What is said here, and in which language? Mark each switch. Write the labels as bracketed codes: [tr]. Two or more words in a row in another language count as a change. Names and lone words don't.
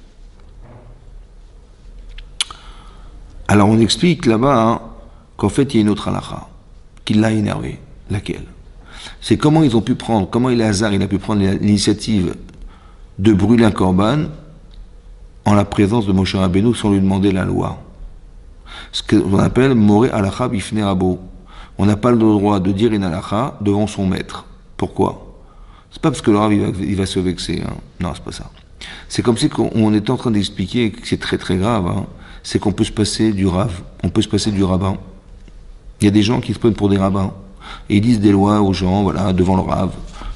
[fr] Alors on explique là-bas hein, qu'en fait il y a une autre halakha qui l'a énervé. Laquelle? C'est comment Elazar il a pu prendre l'initiative de brûler un korban en la présence de Moshe Rabbeinu sans lui demander la loi. Ce qu'on appelle [he] מורה הלכה בפני רבו. [fr] On n'a pas le droit de dire une halakha devant son maître. Pourquoi? C'est pas parce que le rav il va se vexer. Hein. Non, c'est pas ça. C'est comme si on était en train d'expliquer que c'est très très grave. Hein. C'est qu'on peut se passer du rav, on peut se passer du rabbin. Il y a des gens qui se prennent pour des rabbins et ils disent des lois aux gens, voilà, devant le rav.